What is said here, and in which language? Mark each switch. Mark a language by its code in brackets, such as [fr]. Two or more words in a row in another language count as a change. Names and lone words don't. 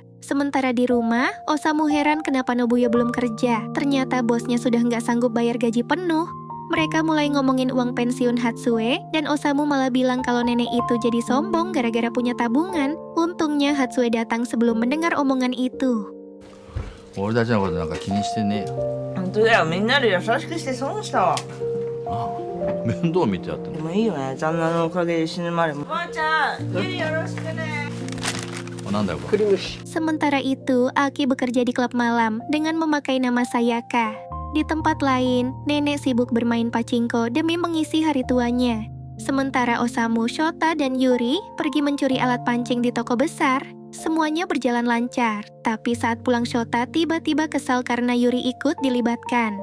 [id] Sementara di rumah, Osamu heran kenapa Nobuyo belum kerja. Ternyata bosnya sudah nggak sanggup bayar gaji penuh. Mereka mulai ngomongin uang pensiun Hatsue, dan Osamu malah bilang kalau nenek itu jadi sombong gara-gara punya tabungan. Untungnya Hatsue datang sebelum mendengar omongan itu. [ja] 俺たちのことなんか気にしてねえよ。本当だよ、みんなで優しくして損したわ。面倒見てやってんの。でもいいよね、旦那のおかげで死ぬまで。おばあちゃん、ゆりよろしくね。なんだよこれ。 [id] Sementara itu, Aki bekerja di klub malam dengan memakai nama Sayaka. Di tempat lain, nenek sibuk bermain pachinko demi mengisi hari tuanya. Sementara Osamu, Shota, dan Yuri pergi mencuri alat pancing di toko besar. Semuanya berjalan lancar, tapi saat pulang Shota tiba-tiba kesal karena Yuri ikut dilibatkan.